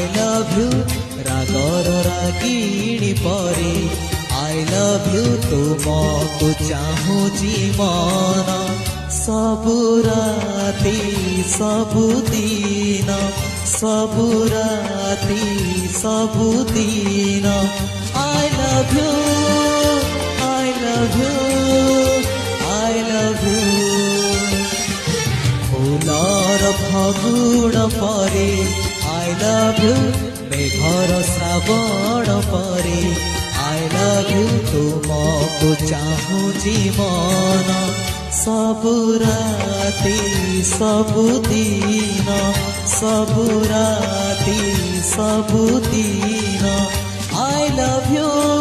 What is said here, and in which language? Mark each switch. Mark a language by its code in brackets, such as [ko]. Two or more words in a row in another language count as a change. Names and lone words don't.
[en] love you [or] ରାଗର ରାଗିଣୀ ପରି [en] I love you [or] ତୁମକୋ ଚାହୁଁଚି ମନ ସବୁ ରାତି ସବୁଦିନ ସବୁ ରାତି ସବୁଦିନ सबु राती सबुदिन [en] I love you I love you I love you [or] ଫୁଲର ଫଗୁଣ ପରେ [en] I love you [or] ମେଘର ଶ୍ରାବଣ ପରେ [en] I love you [or] ତୁମକୋ ଚାହୁଁଚି ମନ ସବୁ ରାତି ସବୁଦିନ ସବୁ ରାତି ସବୁଦିନ सबु राती सबुदिन [en] I love you.